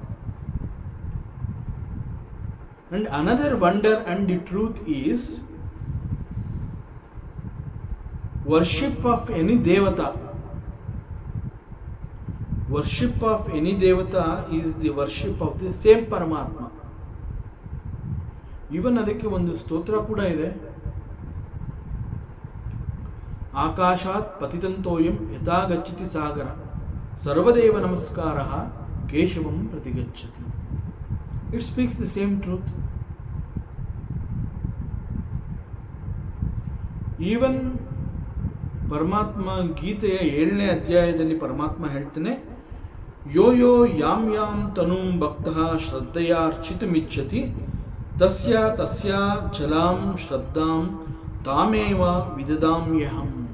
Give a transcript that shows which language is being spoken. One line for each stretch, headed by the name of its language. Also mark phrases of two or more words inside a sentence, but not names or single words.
English: And another wonder and the truth is, worship of any devata, worship of any devata is the worship of the same Paramatma.
Kannada: ಈವನ್ ಅದಕ್ಕೆ ಒಂದು ಸ್ತೋತ್ರ ಕೂಡ ಇದೆ.
Sanskrit: ಆಕಾಶಾತ್ ಪತಿತಂತೋಯಂ ಯಥಾ ಗಚ್ಚತಿ ಸಾಗರ ಸರ್ವದೇವ ನಮಸ್ಕಾರ ಕೇಶವಂ ಪ್ರತಿಗಚ್ಚತಿ.
English: It speaks the same truth.
Kannada: ಈವನ್ ಪರಮಾತ್ಮ ಗೀತೆಯ 7ನೇ ಅಧ್ಯಾಯದಲ್ಲಿ ಪರಮಾತ್ಮ ಹೇಳ್ತಾನೆ,
Sanskrit: ಯೋ ಯೋ ಯಾಂ ಯಾಂ ತನುಂ ಭಕ್ತಃ ಶ್ರದ್ಧೆಯಾರ್ಚಿತುಮಿಚ್ಛತಿ ತಸ್ಯ ತಸ್ಯ ಚಲಾಂ ಶ್ರದ್ಧಾಂ ತಾಮೇವ ವಿದದಾಮ್ಯಹಂ.